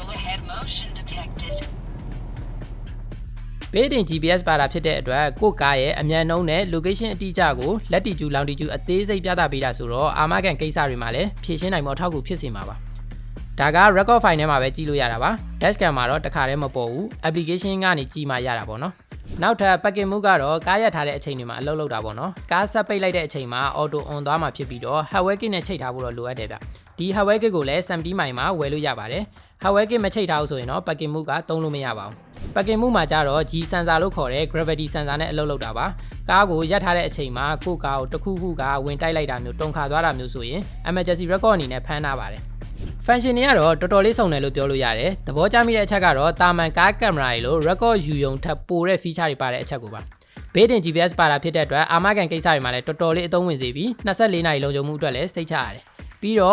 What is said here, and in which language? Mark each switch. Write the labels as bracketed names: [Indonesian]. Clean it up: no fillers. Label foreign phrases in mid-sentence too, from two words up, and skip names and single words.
[Burmese] ဘေးတင် GPS ပါတာဖြစ်တဲ့အတွက်ကိုကားရဲ့အမြန်နှုန်းနဲ့ location အတိအကျကိုလက်တီကျူလောင်တီကျူအသေးစိတ်ပြသပေးတာဆိုတော့အာမခံကိစ္စတွေမှာလည်းဖြည့်ရှင်းနိုင်မှုအထောက်အကူဖြစ်စေမှာပါဒါက [English] record file [Burmese] ထဲမှာပဲကြည့်လို့ရတာပါ dashcam မှာတော့တခါတည်းမပေါ်ဘူး application ကနေကြည့်မှရတာပေါ့နော်နောက်ထပ် [English] packet move [Burmese] ကတော့ကားရထားတဲ့အချိန်တွေမှာအလုပ်လုပ်တာပေါ့နော်ကားဆက်ပိတ်လိုက်တဲ့အချိန်မှာ [English] auto on [Burmese] သွားမှာဖြစ်ပြီးတော့ [English] hardware kit [Burmese] နဲ့ချိတ်ထားဖို့တော့လိုအပ် တယ်ဗျဒီ [English] hardware kit [Burmese] ကိုလည်း 70mm မှာဝယ်လို့ရပါတယ် [English] hardware kit [Burmese] မချိတ်ထားဘူးဆိုရင်တော့ [English] packet move [Burmese] ကသုံးလို့မရပါဘူး [English] packet move [Burmese] မှာကျတော့ [English] G sensor [Burmese] လို့ခေါ်တဲ့ [English] gravity sensor [Burmese] နဲ့အလုပ်လုပ်တာပါကားကိုရပ်ထားတဲ့အချိန်မှာကိုကားကိုတစ်ခုခုကဝင်တိုက်လိုက်တာမျိုးတုံခါသွားတာမျိုးဆိုရင် [English] emergency record [Burmese] အနေနဲ့ဖမ်းထားပါတယ် function တွေကတော့တော်တော်လေးစုံ တယ်လို့ပြောလို့ရတယ်သဘောကျမိတဲ့အချက်ကတော့တာမန်ကားကင်မရာတွေလို့ record ယူယုံထပ်ပိုတဲ့ feature တွေပါတဲ့အချက်ကိုပါဘေးတင် GPS ပါတာဖြစ်တဲ့အတွက်အာမခံကိစ္စတွေမှာလည်းတော်တော်လေးအသုံးဝင်စေပြီး24နာရီလုံခြုံမှုအတွက်လည်းစိတ်ချရတယ်ပြီးတော့